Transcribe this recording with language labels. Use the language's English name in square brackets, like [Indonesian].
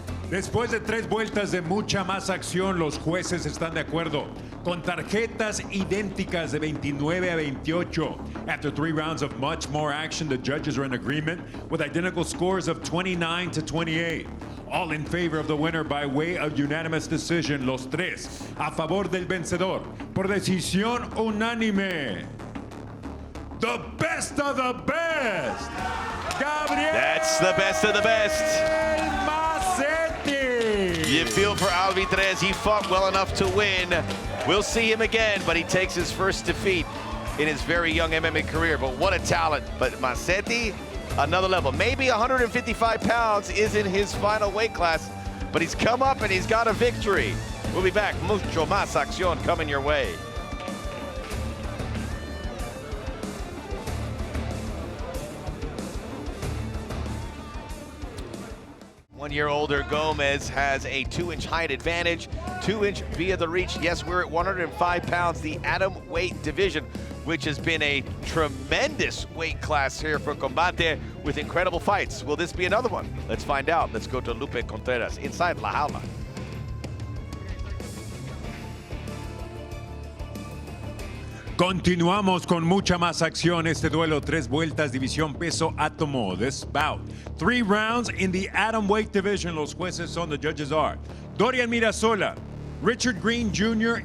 [Spanish] Después de 3 vueltas de mucha más acción, los jueces están de acuerdo, con tarjetas idénticas de 29 a 28. [English] After 3 rounds of much more action, the judges are in agreement with identical scores of 29 to 28. All in favor of the winner by way of unanimous decision, [Spanish] los tres a favor del vencedor por decisión unánime. [English] The best of the best, Gabriel. That's the best of the best. Mazzetti. You feel for Alvidrez. He fought well enough to win. We'll see him again, but he takes his first defeat in his very young MMA career. But what a talent. But Mazzetti, another level. Maybe 155 pounds isn't his final weight class, but he's come up and he's got a victory. We'll be back. [Spanish] Mucho más acción [English] coming your way. One-year-older Gomez has a 2-inch height advantage, 2-inch via the reach. Yes, we're at 105 pounds, the atom weight division, which has been a tremendous weight class here for Combate with incredible fights. Will this be another one? Let's find out. Let's go to Lupe Contreras inside La Jaula. [Spanish] Continuamos con mucha más acción. Este duelo, 3 vueltas, división peso átomo. [English] This bout, 3 rounds in the atom weight division. [Spanish] Los jueces son, [English] the judges are [Spanish] Dorian Mirasola, Richard Green Jr.